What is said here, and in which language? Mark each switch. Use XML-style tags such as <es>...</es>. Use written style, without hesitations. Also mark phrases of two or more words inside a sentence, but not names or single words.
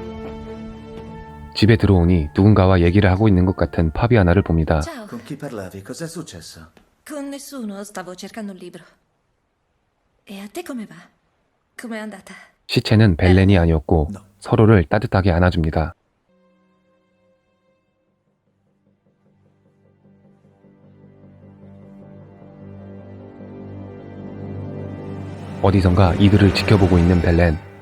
<ko>집에 들어오니 누군가와 얘기를 하고 있는 것 같은 파비아나를 봅니다.</ko> <it>Ciao. Con chi parlavi? Cos'è successo? Con nessuno, stavo cercando un libro. E a te come va? Com'è andata?</it> <ko>시체는 벨렌이 아니었고 서로를 따뜻하게 안아줍니다. 어디선가 이들을 지켜보고 있는 벨렌.</ko>